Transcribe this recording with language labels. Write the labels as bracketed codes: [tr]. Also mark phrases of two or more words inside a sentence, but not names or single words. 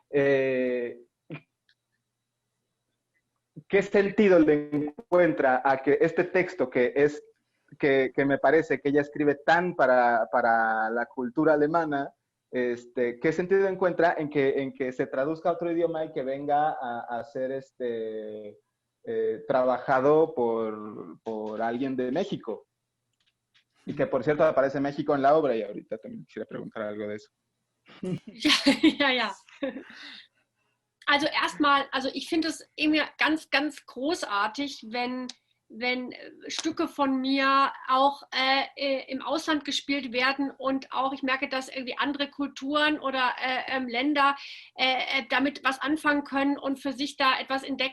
[es] ¿qué sentido le encuentra a que este texto que me parece que ella escribe tan para la cultura alemana, ¿qué sentido encuentra en que se traduzca a otro idioma y que venga a ser trabajado por alguien de México? Y que por cierto aparece México en la obra y ahorita también quisiera preguntar algo de eso. [de] Ja. Also erstmal, also ich finde es irgendwie ganz, ganz großartig, wenn Stücke von mir auch im Ausland gespielt werden und auch ich merke, dass irgendwie andere Kulturen oder Länder damit was anfangen können und für sich da etwas entdecken.